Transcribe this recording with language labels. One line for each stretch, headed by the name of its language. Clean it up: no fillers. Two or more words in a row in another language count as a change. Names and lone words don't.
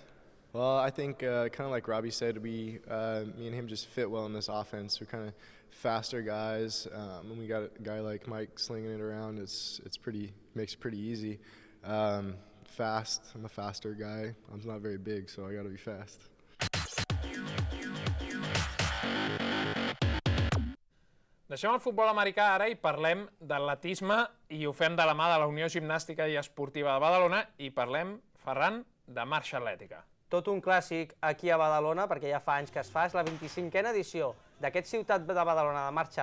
English: Well, I think kind of like Robbie said, me and him just fit well in this offense. We're kind of faster guys. When we got a guy like Mike slinging it around, makes it pretty easy. Fast. I'm a faster guy. I'm not very big, so I got to be fast.
Catalan: Deixem el futbol americà ara i parlem d'atletisme i ho fem de la mà de la Unió Gimnàstica i Esportiva de Badalona i parlem, Ferran, de marxa atlètica. Tot un clàssic aquí a Badalona, perquè ja fa anys que es fa, és la 25a edició d'aquest Ciutat de Badalona de marxa